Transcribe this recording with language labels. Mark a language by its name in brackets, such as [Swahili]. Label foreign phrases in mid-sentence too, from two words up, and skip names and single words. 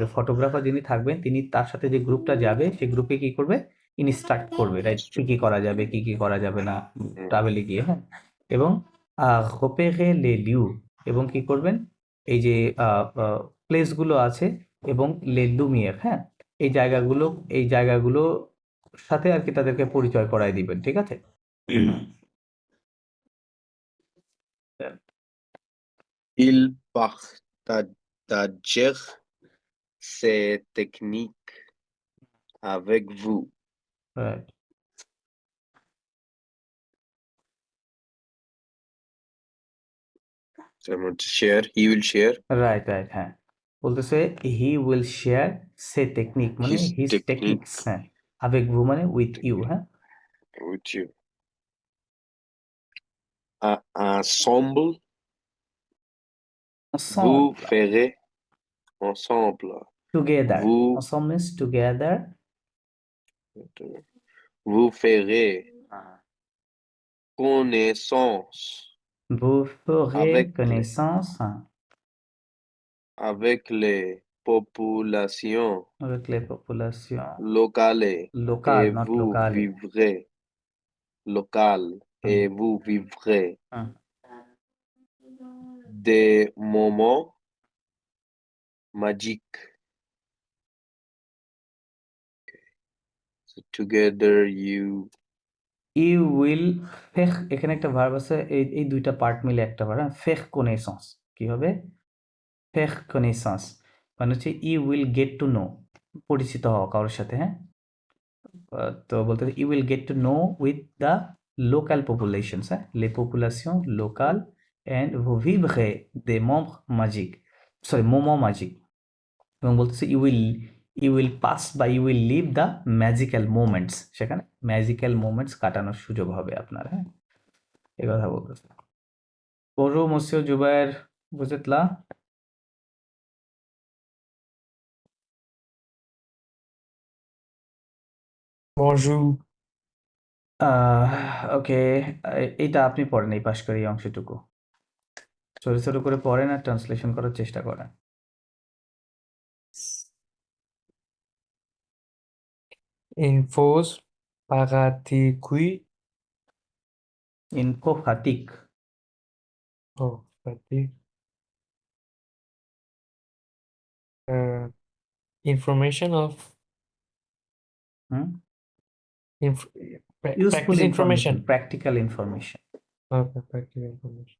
[Bangla] ফটোগ্রাফার যিনি থাকবেন তিনি তার সাথে যে গ্রুপটা যাবে সেই গ্রুপে কি করবে, ইনস্ট্রাক্ট করবে, রাইট, কি কি করা যাবে কি কি করা যাবে না ট্রাভেলে গিয়ে। হ্যাঁ, এবং [French] repérer les lieux, [Bangla] এবং কি করবেন, এই যে প্লেসগুলো আছে এবং [French] les lumières, [Bangla] হ্যাঁ, এই জায়গাগুলো সাথে আর কি তাদেরকে পরিচয় করায় দিবেন, ঠিক আছে। [French] il partagèrent ses techniques avec vous. [English] Right. Someone to share, he will share right, right, হ্যাঁ, বলতেছে he will share সে টেকনিক মানে his হিজ [French] technique [English] টেকনিক্স, [Bangla] হ্যাঁ, [French] avec vous মানে [English] with you. [French] হ্যাঁ, [English] with you. [French] Ensemble, vous ensemble, ferez ensemble. [English] together, [French] Vous, [English] ensemble means together, [French] vous ferez connaissance vous ferez avec les, connaissance, hein, avec les populations avec les populations locales locales, not locales, [English] local [French] hein, et vous vivrez hein. des moments magiques. [English] So together you you will [Bangla] ফেখ, এখানে একটা ভার্ব আছে, এই দুইটা পার্ট মিলে একটা ভার্ব, হ্যাঁ, [French] ferez connaissance [Bangla] কি হবে, [French] ferez connaissance [Bangla] মানে হচ্ছে [English] you will get to know, [Bangla] পরিচিত হওয়া কারোর সাথে। হ্যাঁ, তো বলতে [English] you will get to know with the local populations, [Bangla] হ্যাঁ, [French] les populations locales [Bangla] অ্যান্ড [French] vous vivrez des moments magiques, [Bangla] সরি [French] moments magiques, [Bangla] এবং বলতেছে [English] you will pass [Bangla] বা [English] you will live the magical moments, [Bangla] সেখানে [English] magical moments [Bangla] কাটানোর সুযোগ হবে আপনার। হ্যাঁ, এ কথা বলতেছে। [French] Bonjour monsieur Zubair, vous êtes là? Bonjour. [Bangla] ওকে, এইটা আপনি পড়েন, এই পাশ করে এই অংশটুকু ছোট ছোট করে পড়েন আর ট্রান্সলেশন করার চেষ্টা করেন। [French] Infos paraticui. info fatique, [English] Oh, fatigue. Uh, information of হুম, inf ইউজফুল practice ইনফরমেশন, information. practical information. Okay, practice information.